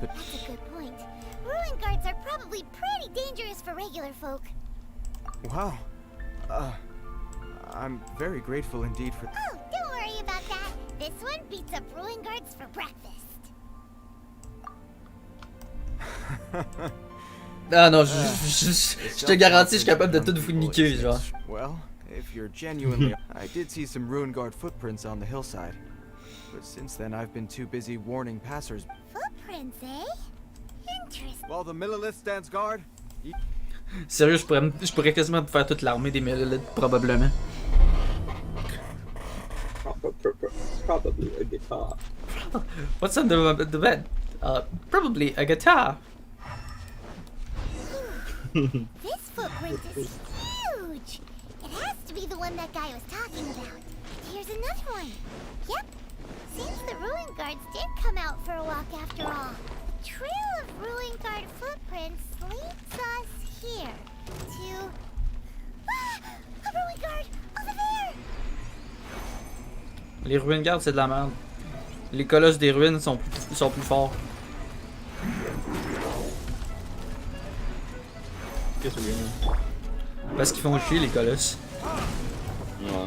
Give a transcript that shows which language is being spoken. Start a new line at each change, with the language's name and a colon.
English: That's a good point. Ruin guards are probably pretty dangerous for regular folk. Wow. I'm very grateful indeed for... Oh, don't worry about that. This one beats up ruin guards for breakfast.
French: Ah non, je te garantis, je suis capable de tout vous niquer, genre.
English: Well, if you're genuinely... I did see some ruin guard footprints on the hillside. But since then, I've been too busy warning passers... Footprints, eh? Interesting. While the Millilith stands guard...
French: Sérieux, je pourrais quasiment faire toute l'armée des Millilith, probablement.
English: Probably a guitar. What's under the bed? Probably a guitar. This footprint is huge. It has to be the one that guy was talking about. Here's another one. Yep. Seems the ruin guards did come out for a walk after all. The trail of ruin guard footprints leads us here to... Ah! A ruin guard! Over there!
French: Les ruines gardes, c'est de la merde. Les colosses des ruines sont plus forts. Qu'est-ce que c'est? Parce qu'ils font chier, les colosses. Ouais.